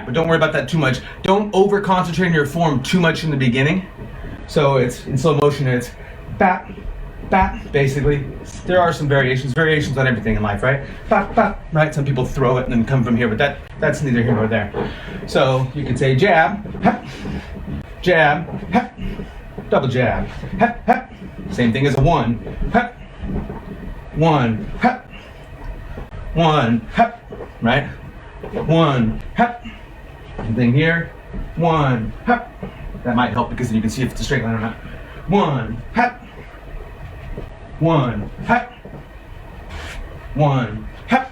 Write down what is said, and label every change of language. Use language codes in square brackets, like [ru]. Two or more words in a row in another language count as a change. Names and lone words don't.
[en] But don't worry about that too much. Don't over concentrate on your form too much in the beginning. So it's in slow motion, it's bap, bap, basically. There are some variations on everything in life, right? Bap, bap, right? Some people throw it and then come from here, but that's neither here nor there. So you can say jab, hap, jab, hap, double jab, hap, hap. Same thing as a one, hap, one, hap, one, hap, right? One, hap. Same thing here, one, hap. That might help because then you can see if it's a straight line or not. One, hap, one, hap, one, hap.